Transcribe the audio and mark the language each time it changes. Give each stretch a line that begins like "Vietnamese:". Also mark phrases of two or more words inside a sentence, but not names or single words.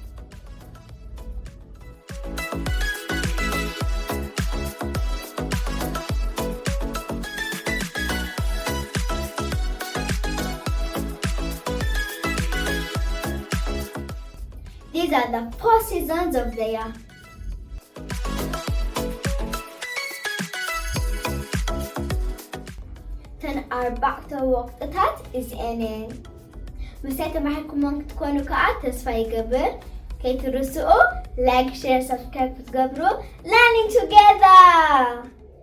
English: These are the 4 seasons of the year.
Tigrinya: ተን 4 ወቅትታት እዚአን ምሳይ ተማሂርኩሞም ክትኮኑ ከዓ ተስፋ ይገብር. ከይትርስኡ
English: like, share, subscribe
Tigrinya: ክትገብሩ
English: learning together.